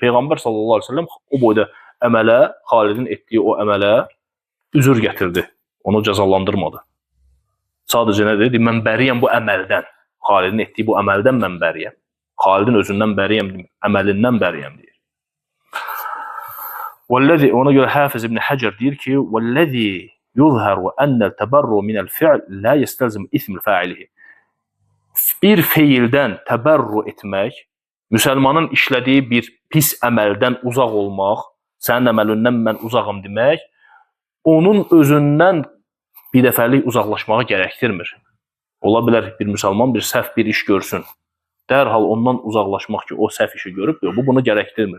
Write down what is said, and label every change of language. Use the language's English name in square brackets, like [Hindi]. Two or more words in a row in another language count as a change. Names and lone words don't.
[Azerbaijani] Peyğəmbər [Arabic] صلى الله عليه وسلم [Azerbaijani] o boyda əmələ, Xalidin etdiyi o əmələ üzür gətirdi. Onu cəzalandırmadı. Sadəcə nə dedi? Mən bəriyəm bu əməldən. Xalidin etdiyi bu əməldən mən bəriyəm. Xalidin özündən bəriyəm, əməlindən bəriyəm deyir. Ona görə Hafiz ibn Həcər deyir ki, [Arabic] وَالَّذِي يُظْهَرُ أَنَّ الْتَبَرُّ مِنَ الْفِعْلِ لَا يَسْتَلْزِمُ إِثْمِ الْفَاعِلِهِ. [Azerbaijani] Bir feildən təbərru etmək, müsəlmanın işlədiyi bir pis əməldən uzaq olmaq, sənin əməlindən mən uzağım demək, onun özündən bir dəfəlik uzaqlaşmağı gərəkdirmir. Ola bilər bir müsəlman bir səhv bir iş görsün. Dərhal ondan uzaqlaşmaq ki, o səhv işi görüb, bu bunu gərəkdirmir.